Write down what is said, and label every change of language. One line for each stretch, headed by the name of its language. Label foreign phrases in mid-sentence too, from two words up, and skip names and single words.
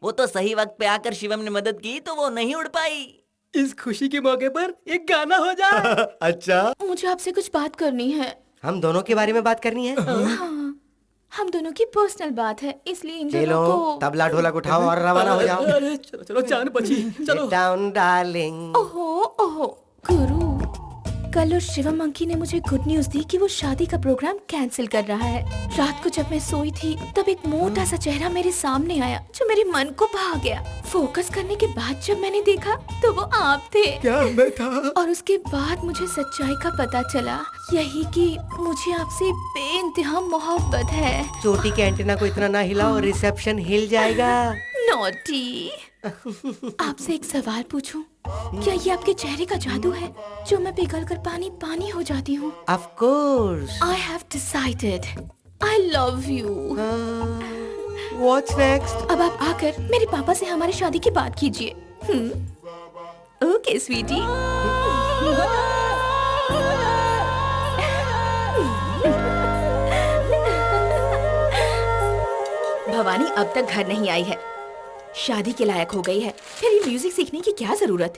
Hindi: वो तो सही वक्त पे आकर शिवम ने मदद की तो वो नहीं उड़ पाई। इस खुशी के मौके पर एक गाना हो जाए। अच्छा, मुझे आपसे कुछ बात करनी है। हम दोनों के बारे में बात करनी है? हाँ, हम दोनों की पर्सनल बात है, इसलिए इन चलो दोनों को। तबला ढोलक उठाओ और रवाना हो जाओ। अरे चलो चलो, जान बची, चलो।
English: Sit down, darling.
Hindi: ओहो ओहो, गुरु, कल उस शिवम अंकी ने मुझे
English: good news
Hindi: दी कि वो शादी का प्रोग्राम कैंसिल कर रहा है। रात को जब मैं सोई थी तब एक मोटा सा चेहरा मेरे सामने आया जो मेरे मन को भा गया। फोकस करने के बाद जब मैंने देखा तो वो आप थे। क्या मैं था? और उसके बाद मुझे सच्चाई का पता चला, यही कि मुझे आपसे बेइंतहा मोहब्बत है। चोटी के एंटीना को इतना ना हिलाओ, रिसेप्शन हिल जाएगा। नॉटी। आपसे एक सवाल पूछूं? क्या ये आपके चेहरे का जादू है जो मैं पिघलकर पानी पानी हो जाती हूँ?
English: Of course. I have decided. I love you. What's next?
Hindi: अब आप आकर मेरे पापा से हमारी शादी की बात कीजिए।
English: okay sweetie.
Hindi: भवानी अब तक घर नहीं आई है, शादी के लायक हो गई है, फिर ये म्यूजिक सीखने की क्या जरूरत?